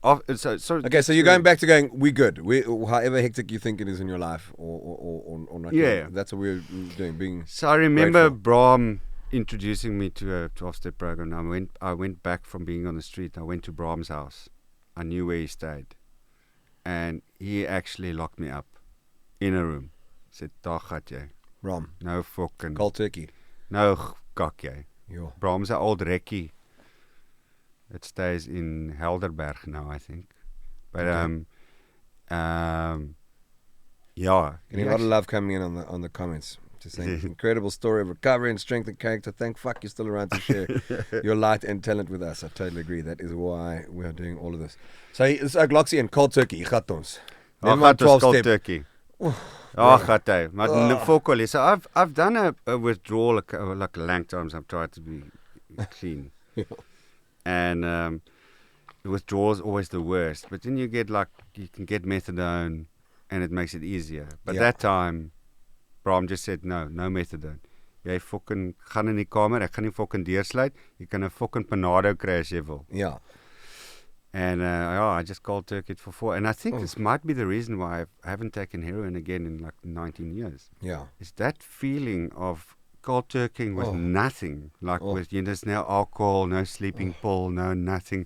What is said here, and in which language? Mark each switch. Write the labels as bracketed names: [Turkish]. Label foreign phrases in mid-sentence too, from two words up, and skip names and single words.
[English] Okay, so you're going back to going, we good. However hectic you think it is in your life or not. Yeah. That's what we're doing, being So I remember grateful. Brahm introducing me to a 12-step program. I went back from being on the street. I went to Brahm's house. I knew where he stayed. And he actually locked me up in a room. Said, [Afrikaans] "Daar gaat jy. Rom. [English] No fucking... Cold turkey. [Afrikaans] No kak jy." [English] Yo. Brahm's an old recce. It stays in Helderberg now, I think. But Okay. yeah. Getting a lot of love coming in on the comments. Just saying, incredible story of recovery and strength and character. Thank fuck you're still around to share your light and talent with us. I totally agree. That is why we are doing all of this. So it's like Loxie and cold turkey. [Afrikaans] Gat ons. Ag, [English] Never mind [Afrikaans] het ons [English] 12 cold step. turkey. [Afrikaans] Ag, het hy. Maar fokol. [English] So I've done a withdrawal like a long times. I've tried to be clean. And the withdrawal is always the worst. But then you can get methadone and it makes it easier. But that time, Brahm just said, no methadone. [Afrikaans] Jy fucking gaan in die kamer, ek gaan nie fucking deursluit. Jy kan 'n fucking panado kry as jy wil. [English] Yeah. And I just cold turkeyed for 4. And I think this might be the reason why I haven't taken heroin again in like 19 years. Yeah. It's that feeling of cold turkeying with nothing. Like with, there's no alcohol, no sleeping pill, no nothing.